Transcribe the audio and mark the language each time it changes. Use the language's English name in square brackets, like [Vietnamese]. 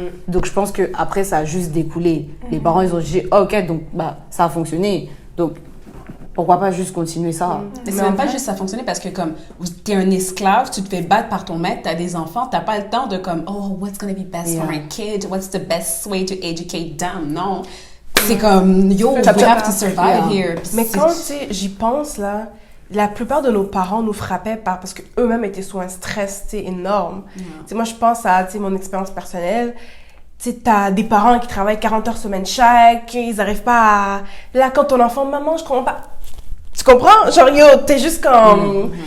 [French] Donc je pense qu'après, ça a juste découlé. Les parents, ils ont dit, ok, donc ça a fonctionné. Donc pourquoi pas juste continuer ça? Mais c'est même pas juste ça a fonctionné parce que comme t'es un esclave, tu te fais battre par ton maître, t'as des enfants, t'as pas le temps de comme, [English] oh, what's gonna be best for my kid? What's the best way to educate them? [French] Non. C'est comme, [English] yo, we have to survive here. [French] Mais quand, tu sais, j'y pense, là, la plupart de nos parents nous frappaient parce qu'eux-mêmes étaient sous un stress, tu sais, énorme. Tu sais, moi, je pense à, tu sais, mon expérience personnelle. Tu sais, t'as des parents qui travaillent 40 heures semaine chaque, ils n'arrivent pas à... Là, quand ton enfant, maman, je comprends pas... Tu comprends? Genre, yo, t'es juste comme...